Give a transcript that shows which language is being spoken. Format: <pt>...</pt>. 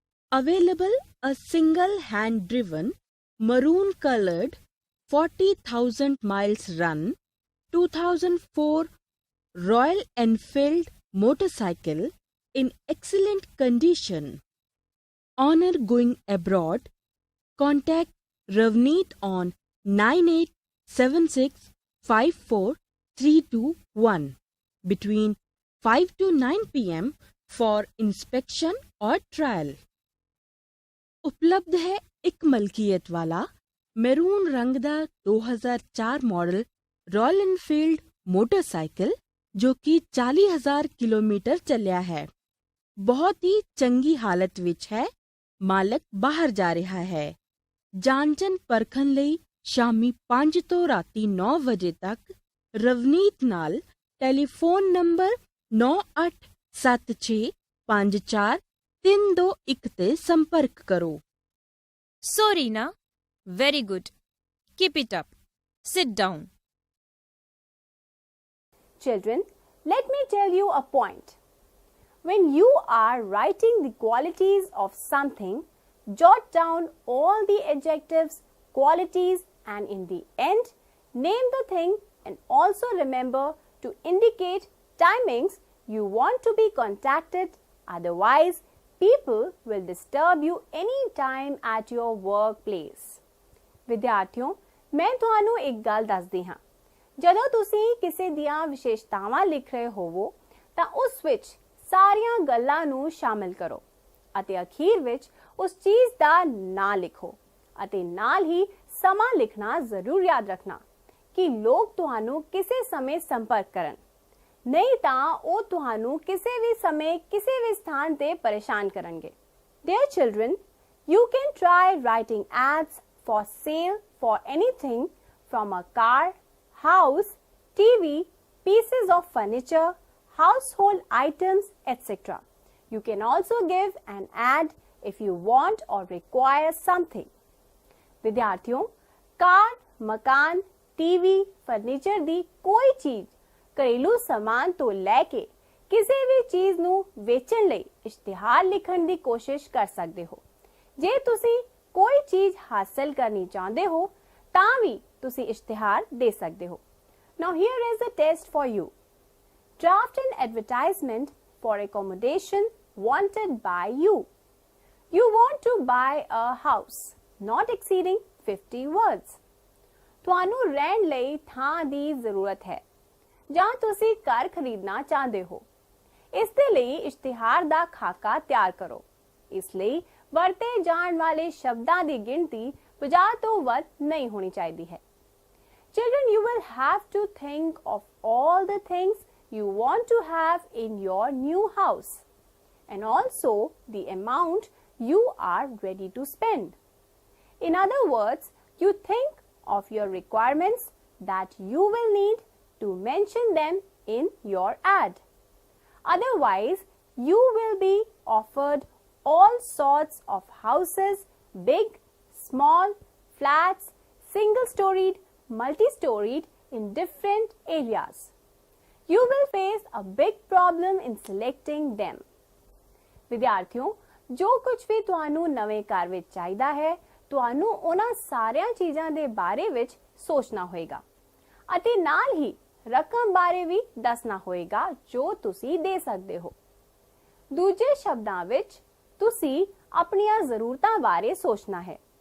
<en>Available a single hand-driven, maroon-colored, 40,000 miles run, 2004 Royal Enfield motorcycle in excellent condition. Honor going abroad. Contact Ravneet on 9876543221 between 5 to 9 p.m. for inspection or trial.</en> <hi>उपलब्ध है एक मलकियत वाला maroon रंग</hi> <pa>ਦਾ 2004 model royal Enfield motorcycle ਜੋ ਕਿ 40,000 kilometre ਚੱਲਿਆ ਹੈ। ਬਹੁਤ ਹੀ ਚੰਗੀ ਹਾਲਤ ਵਿੱਚ ਹੈ। ਮਾਲਕ ਬਾਹਰ ਜਾ ਰਿਹਾ ਹੈ। ਜਾਂਚਨ ਪਰਖਣ ਲਈ ਸ਼ਾਮੀ 5 ਤੋਂ ਰਾਤੀ 9 ਵਜੇ ਤੱਕ ਰਵਨੀਤ ਨਾਲ ਟੈਲੀਫੋਨ ਨੰਬਰ 9876543221 ਤੇ ਸੰਪਰਕ ਕਰੋ।</pa> <en>So, Reena, very good. Keep it up. Sit down. Children, let me tell you a point. When you are writing the qualities of something, jot down all the adjectives, qualities, and in the end, name the thing and also remember to indicate timings you want to be contacted. Otherwise, people will disturb you anytime at your workplace.</en> <pa>ਵਿਦਿਆਰਥੀਓ, ਮੈਂ ਤੁਹਾਨੂੰ ਇੱਕ ਗੱਲ ਦੱਸਦੀ ਹਾਂ। ਜਦੋਂ ਤੁਸੀਂ ਕਿਸੇ ਦੀਆਂ ਵਿਸ਼ੇਸ਼ਤਾਵਾਂ ਲਿਖ ਰਹੇ ਹੋਵੋ ਤਾਂ ਉਸ ਵਿੱਚ ਸਾਰੀਆਂ ਗੱਲਾਂ ਨੂੰ ਸ਼ਾਮਿਲ ਕਰੋ ਅਤੇ ਅਖੀਰ ਵਿੱਚ ਉਸ ਚੀਜ਼ ਦਾ ਨਾਂ ਲਿਖੋ ਅਤੇ ਨਾਲ ਹੀ ਸਮਾਂ ਲਿਖਣਾ ਜ਼ਰੂਰ ਯਾਦ ਰੱਖਣਾ ਕਿ ਲੋਕ ਤੁਹਾਨੂੰ ਕਿਸੇ ਸਮੇਂ ਸੰਪਰਕ ਕਰਨ, ਨਹੀਂ ਤਾਂ ਉਹ ਤੁਹਾਨੂੰ ਕਿਸੇ ਵੀ ਸਮੇਂ ਕਿਸੇ ਵੀ ਸਥਾਨ ਤੇ ਪਰੇਸ਼ਾਨ ਕਰਨਗੇ।</pa> <en>Dear children, you can try writing ads for sale for anything from a car, house, TV, pieces of furniture, household items, etc. You can also give an ad if you want or require something.</en> <pa>ਵਿਦਿਆਰਥੀਓ, ਕਾਰ, ਮਕਾਨ, TV, furniture ਦੀ ਕੋਈ ਚੀਜ਼, ਘਰੇਲੂ ਸਮਾਨ ਤੋਂ ਲੈ ਕੇ ਕਿਸੇ ਵੀ ਚੀਜ਼ ਨੂੰ ਵੇਚਣ ਲਈ ਇਸ਼ਤਿਹਾਰ ਲਿਖਣ ਦੀ ਕੋਸ਼ਿਸ਼ ਕਰ ਸਕਦੇ ਹੋ। ਜੇ ਤੁਸੀਂ ਕੋਈ ਚੀਜ਼ ਹਾਸਲ ਕਰਨੀ ਚਾਹੁੰਦੇ ਹੋ ਤਾਂ ਵੀ ਤੁਸੀਂ ਇਸ਼ਤਿਹਾਰ ਦੇ ਸਕਦੇ ਹੋ।</pa> <en>Now here is a test for you. Draft an advertisement for accommodation wanted by you. You want to buy a house not exceeding 50 words.</en> <pa>ਤੁਹਾਨੂੰ ਰਹਿਣ ਲਈ ਥਾਂ ਦੀ ਜ਼ਰੂਰਤ ਹੈ ਜਾਂ ਤੁਸੀਂ ਘਰ ਖਰੀਦਣਾ ਚਾਹੁੰਦੇ ਹੋ। ਇਸ ਦੇ ਲਈ ਇਸ਼ਤਿਹਾਰ ਦਾ ਖਾਕਾ ਤਿਆਰ ਕਰੋ। ਇਸ ਲਈ ਵਰਤੇ ਜਾਣ ਵਾਲੇ ਸ਼ਬਦਾਂ ਦੀ ਗਿਣਤੀ 50 ਤੋਂ ਵੱਧ ਨਹੀਂ ਹੋਣੀ ਚਾਹੀਦੀ ਹੈ।</pa> <en>Children, you will have to think of all the things you want to have in your new house and also the amount you are ready to spend. In other words, you think of your requirements that you will need to mention them in your ad. Otherwise, you will be offered all sorts of houses, big, small, flats, single-storied, multi-storied in different areas. You will face a big problem in selecting them.</en> <pa>ਵਿਦਿਆਰਥੀਓ, ਜੋ ਕੁਝ ਵੀ ਤੁਹਾਨੂੰ ਨਵੇਂ ਘਰ ਵਿੱਚ ਚਾਹੀਦਾ ਹੈ, ਤੁਹਾਨੂੰ ਉਹਨਾਂ ਸਾਰੀਆਂ ਚੀਜ਼ਾਂ ਦੇ ਬਾਰੇ ਵਿੱਚ ਸੋਚਣਾ ਹੋਏਗਾ ਅਤੇ ਨਾਲ ਹੀ ਰਕਮ ਬਾਰੇ ਵੀ ਦੱਸਣਾ ਹੋਏਗਾ ਜੋ ਤੁਸੀਂ ਦੇ ਸਕਦੇ ਹੋ। ਦੂਜੇ ਸ਼ਬਦਾਂ ਵਿੱਚ ਤੁਸੀਂ ਆਪਣੀਆਂ ਜ਼ਰੂਰਤਾਂ ਬਾਰੇ ਸੋਚਣਾ ਹੈ।</pa>